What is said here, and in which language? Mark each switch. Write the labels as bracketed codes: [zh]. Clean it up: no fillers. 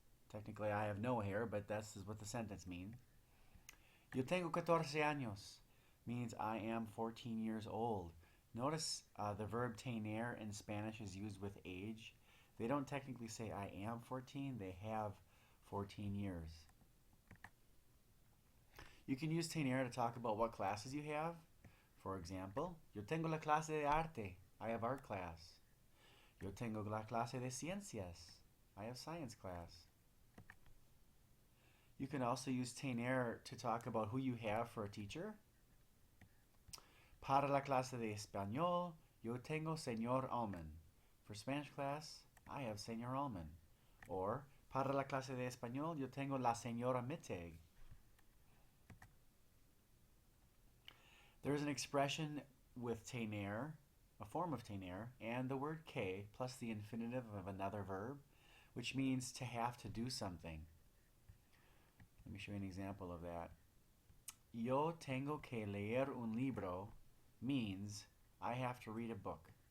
[en] Technically, I have no hair, but that's what the sentence means. Yo tengo 14 años means I am 14 years old. Notice the verb tener in Spanish is used with age. They don't technically say I am 14, they have 14 years. You can use tener to talk about what classes you have. For example, yo tengo la clase de arte. I have art class. [es] Yo tengo la clase de ciencias. [en] I have science class. You can also use tener to talk about who you have for a teacher. [es] Para la clase de español, yo tengo señor Alman. [en] For Spanish class, I have señor Alman. [es] Or, para la clase de español, yo tengo la señora Mittag. [en] There's an expression with tener, a form of tener, and the word que plus the infinitive of another verb, which means to have to do something. Let me show you an example of that. Yo tengo que leer un libro means I have to read a book.